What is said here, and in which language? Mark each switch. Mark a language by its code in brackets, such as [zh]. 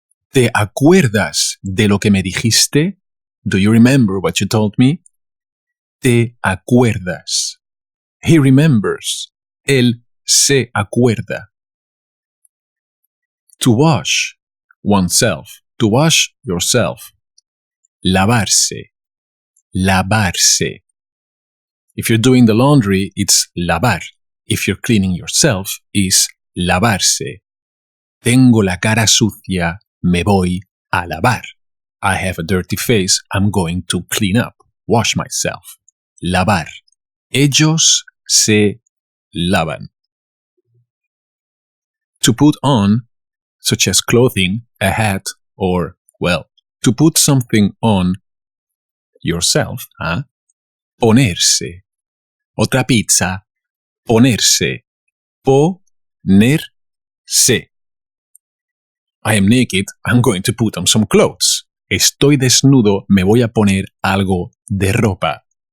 [es] ¿Te acuerdas de lo que me dijiste? [en] Do you remember what you told me? [es] Te acuerdas. [en] He remembers. [es] Él se acuerda. [en] To wash oneself. To wash yourself. Lavarse. [es] Lavarse. [en] If you're doing the laundry, it's lavar. If you're cleaning yourself, it's lavarse. [es] Tengo la cara sucia, me voy a lavar. [en] I have a dirty face, I'm going to clean up, wash myself. Lavar. [es] Ellos se lavan. [en] To put on, such as clothing, a hat, or, well, to put something on yourself, ¿ah? Ponerse. [es] Otra pizza, ponerse. Ponerse. [en] I am naked, I'm going to put on some clothes. [es] Estoy desnudo, me voy a poner algo de ropa.